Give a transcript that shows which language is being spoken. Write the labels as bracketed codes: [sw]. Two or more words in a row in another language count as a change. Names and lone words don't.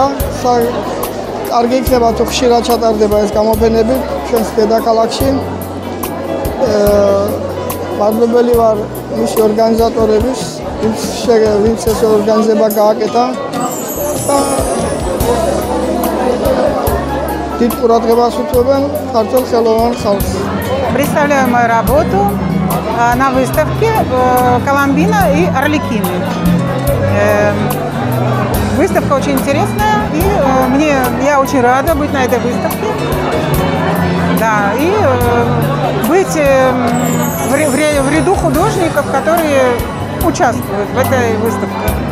[ka] კარგი იქნება თუ ხშირად ჩატარდება ეს გამოფენები ჩვენს დედაქალაქში. მადლობელი ვარ მისი ორგანიზატორების, ვინც ეს ორგანიზება გააკეთა და დიდ ყურადღებას უთმობენ ქართულ ხელოვან ხალხს. [ru] Представляю мою работу на выставке «Коломбина и Арлекины». Выставка очень интересная, и я очень рада быть на этой выставке. Да, и быть в ряду художников, которые участвуют в этой выставке.